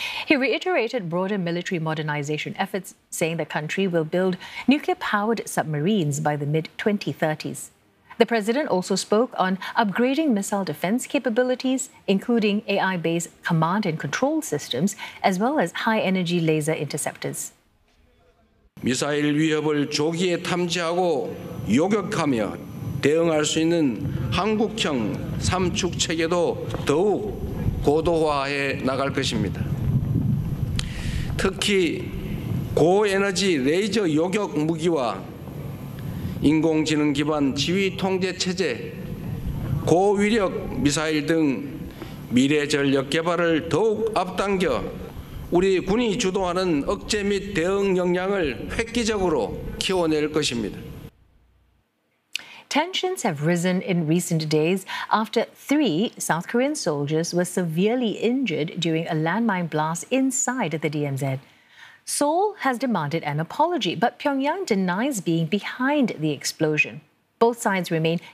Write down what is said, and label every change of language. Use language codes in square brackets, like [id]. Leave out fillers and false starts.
[en] He reiterated broader military modernization efforts, saying the country will build nuclear-powered submarines by the mid-2030s. The president also spoke on upgrading missile defense capabilities, including AI-based command and control systems, as well as high-energy laser interceptors. [ko] 미사일 위협을 조기에 탐지하고 요격하며 대응할 수 있는 한국형 삼축 체계도 더욱 고도화해 나갈 것입니다. 특히 고에너지 레이저 요격 무기와 인공지능 기반 지휘 통제 체제, 고위력 미사일 등 미래 전력 개발을 더욱 앞당겨 우리 군이 주도하는 억제 및 대응 역량을 획기적으로 키워낼 것입니다. [en] Tensions have risen in recent days after three South Korean soldiers were severely injured during a landmine blast inside the DMZ. Seoul has demanded an apology, but Pyongyang denies being behind the explosion. Both sides remain